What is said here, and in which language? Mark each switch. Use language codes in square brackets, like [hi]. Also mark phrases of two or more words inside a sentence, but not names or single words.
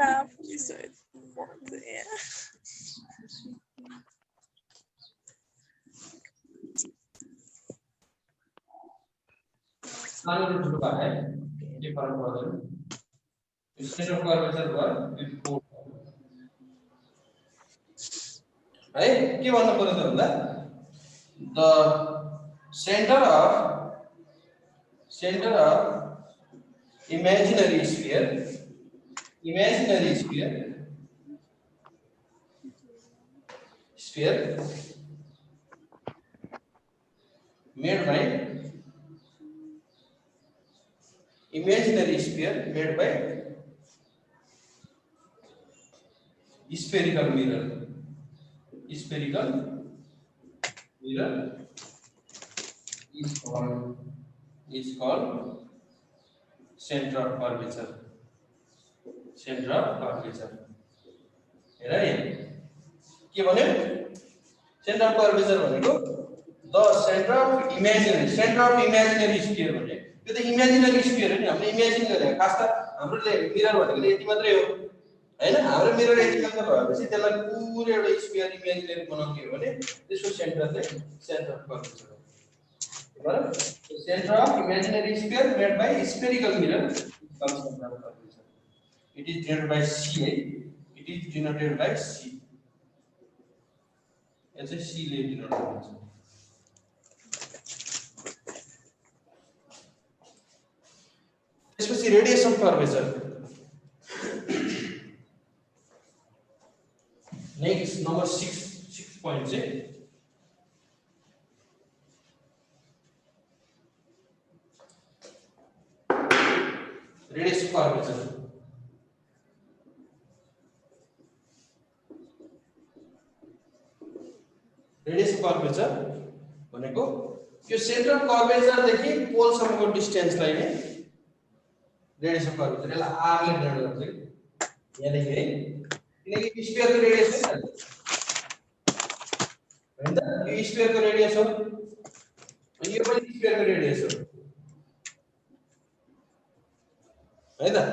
[ne] सानो र ठुलो भए के फरक पर्दैन [en] center of curvature [ne] भयो है के भन्नु पर्यो त भन्दा [en] the center of imaginary sphere made by spherical mirror is called center of curvature [ne] हेर है के भन्यो [en] center of curvature [ne] भनेको [en] the center of imaginary sphere [ne] भने त्यो त [en] imaginary sphere [ne] हो नि, हामीले इमेजिन गरे। खास त हाम्रो मिरर भनेको यति मात्रै हो हैन, हाम्रो मिरर यति मात्र भएपछि त्यसलाई पुरै एउटा [en] sphere imaginary [ne] बनाउने हो भने त्यसको सेन्टर चाहिँ [en] center of curvature [ne] हो। [en] बराबर, center of imaginary sphere made by spherical mirror comes center of curvature. it is denoted by C है, it is denoted by C। [ne] यो चाहिँ सी ले डिनोट हुन्छ। त्यसपछि [en] radius of curvature. next number 6 point से radius of curvature। radius of curvature [ne] भनेको यो [en] center of curvature [ne] देखि पोल सम्मको डिस्टेन्सलाई नै [en] radius of curvature, [ne] यसलाई आर ले डिनोट गर्छ कि यहाँ देखि है, किनकि स्फियरको रेडियस हो नि त, यो स्फियरको रेडियस हो अनि यो पनि स्फियरको रेडियस हो है त।